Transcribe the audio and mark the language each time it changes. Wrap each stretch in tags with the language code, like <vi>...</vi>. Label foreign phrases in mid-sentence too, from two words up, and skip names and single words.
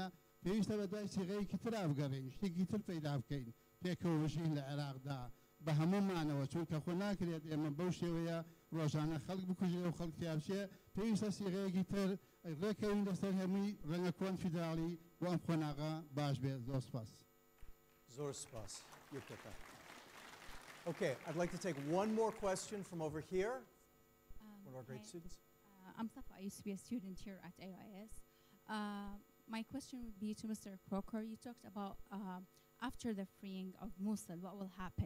<ckb>پێویستە بە دوای سیغەیەکی تر ئابگەڕین، شتێکی تر پەیدا بکەین پێکەوەژین لە عێراقدا بە هەمومانەوە، چونکە خۆ ناکرێت ئێمە بەو شێوەیە ڕۆژانە خەڵک بکوژێ و خەڵک تیابچێ. پێویستە سیغەیەکی تر ڕێکەوین لەسەر هەمووی ڕەنگە کۆنفیدراڵی و ئەم خۆناغا باش بێت. زۆر سپاس. Zor spas. Yukata.</ckb> <en>Okay, I'd like to take one more question from over here. One of our great students. I'm Safa. I used to be a student here at AIS. My question would be to Mr. Crocker. You talked about after the freeing of Mosul, what will happen?</en>